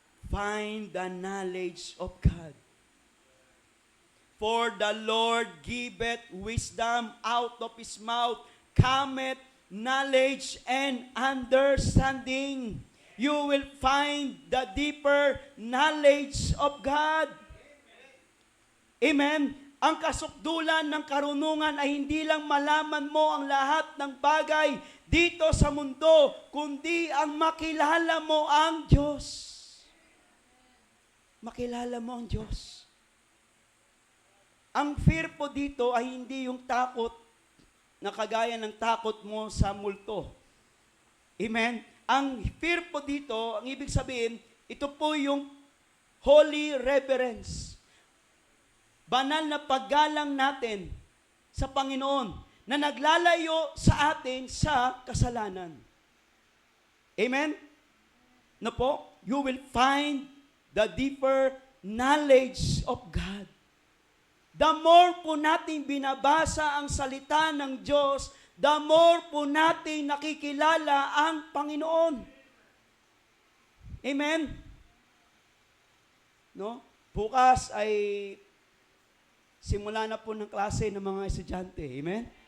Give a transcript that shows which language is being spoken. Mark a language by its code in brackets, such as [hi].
[en] Find the knowledge of God. For the Lord giveth wisdom, out of His mouth cometh knowledge and understanding. You will find the deeper knowledge of God. Amen. [tl] Ang kasukdulan ng karunungan ay hindi lang malaman mo ang lahat ng bagay dito sa mundo, kundi ang makilala mo ang Diyos. Makilala mo ang Diyos. Ang fear po dito ay hindi yung takot na kagaya ng takot mo sa multo. Amen? Ang fear po dito, ang ibig sabihin, ito po yung holy reverence. Banal na paggalang natin sa Panginoon na naglalayo sa atin sa kasalanan. Amen? [en] Na po, you will find the deeper knowledge of God. [tl] The more po natin binabasa ang salita ng Diyos, the more po natin nakikilala ang Panginoon. Amen? No? Bukas ay simula na po ng klase ng mga estudyante. Amen?